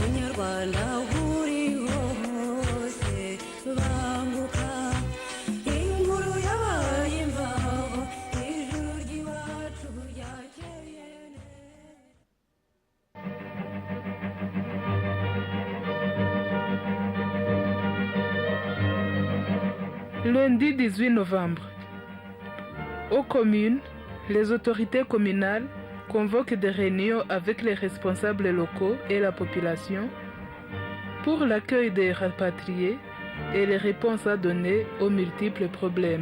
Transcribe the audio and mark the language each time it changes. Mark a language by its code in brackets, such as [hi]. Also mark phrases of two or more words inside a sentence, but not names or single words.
[rw] munyarwanda aho uri hose banguka inkuru yabaye imvaho ijuru ry'iwacu ryakeye [fr] Lundi 18 novembre. Aux communes, les autorités communales convoquent des réunions avec les responsables locaux et la population pour l'accueil des rapatriés et les réponses à donner aux multiples problèmes.